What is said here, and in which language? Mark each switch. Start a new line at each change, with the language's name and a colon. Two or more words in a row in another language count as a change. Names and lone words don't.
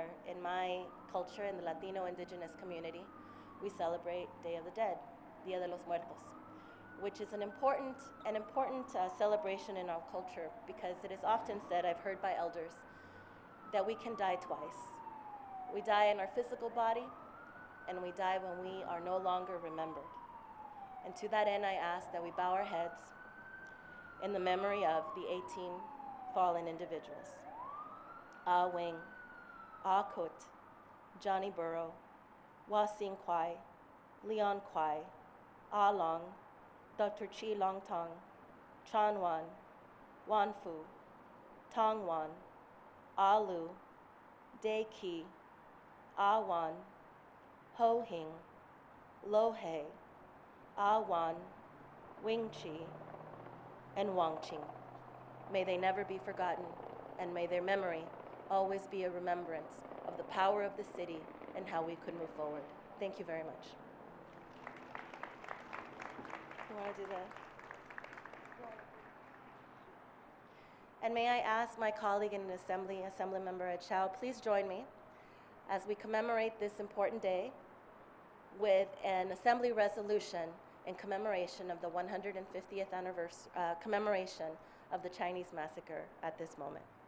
English: In my culture, in the Latino indigenous community, we celebrate Day of the Dead, Dia de los Muertos, which is an important celebration in our culture because it is often said, I've heard by elders, that we can die twice. We die in our physical body, and we die when we are no longer remembered. And to that end, I ask that we bow our heads in the memory of the 18 fallen individuals. Ah Wing, Ah Kut, Johnny Burrow, Wah Sing Kwai, Leon Kwai, Ah Long, Dr. Chi Long Tong, Chan Wan, Wan Fu, Tong Wan, Ah Lu, Dae Ki, Ah Wan, Ho Hing, Lo Hei, Ah Wan, Wing Chi, and Wang Qing. May they never be forgotten, and may their memory always be a remembrance of the power of the city and how we could move forward. Thank you very much. You want to do the? And may I ask my colleague in the Assembly, Assemblymember Chow, please join me as we commemorate this important day with an Assembly resolution in commemoration of the 150th commemoration of the Chinese Massacre at this moment.